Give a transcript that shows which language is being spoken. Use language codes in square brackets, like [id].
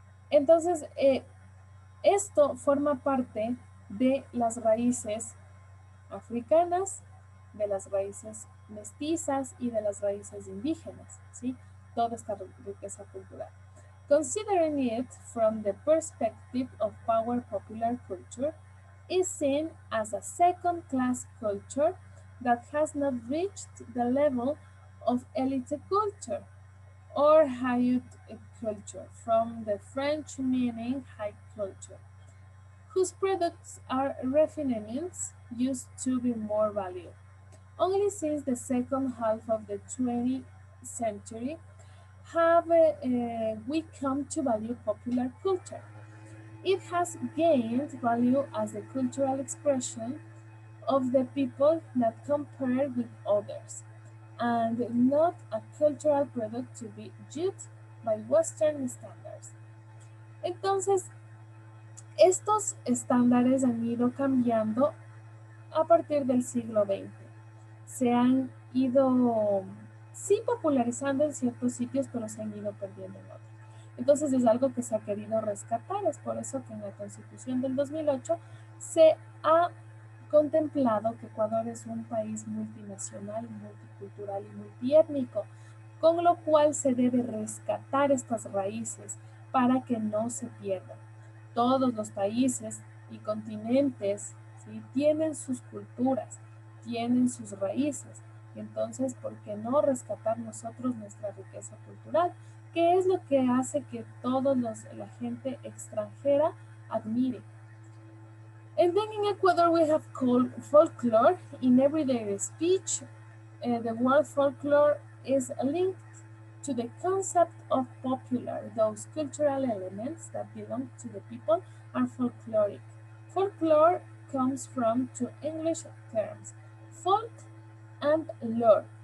[es] Entonces, esto forma parte de las raíces africanas, de las raíces mestizas y de las raíces indígenas, ¿sí? Toda esta riqueza cultural. [en] Considering it from the perspective of power, popular culture is seen as a second-class culture that has not reached the level of elite culture or high culture, from the French meaning high culture, whose products are refinements used to be more valued. Only since the second half of the 20th century have we come to value popular culture. It has gained value as a cultural expression of the people not compared with others, and not a cultural product to be judged by Western standards. [es] Entonces, estos estándares han ido cambiando a partir del siglo XX. Se han ido, sí, popularizando en ciertos sitios, pero se han ido perdiendo en otros. Entonces es algo que se ha querido rescatar, es por eso que en la Constitución del 2008 se ha contemplado que Ecuador es un país multinacional, multicultural y multiétnico, con lo cual se debe rescatar estas raíces para que no se pierdan. Todos los países y continentes, ¿sí?, tienen sus culturas, tienen sus raíces. Entonces, ¿por qué no rescatar nosotros nuestra riqueza cultural? ¿Qué es lo que hace que la gente extranjera admire? [en] And then in Ecuador we have called folklore in everyday speech. The word folklore is linked to the concept of popular. Those cultural elements that belong to the people are folkloric. Folklore comes from two English terms, folk and lore.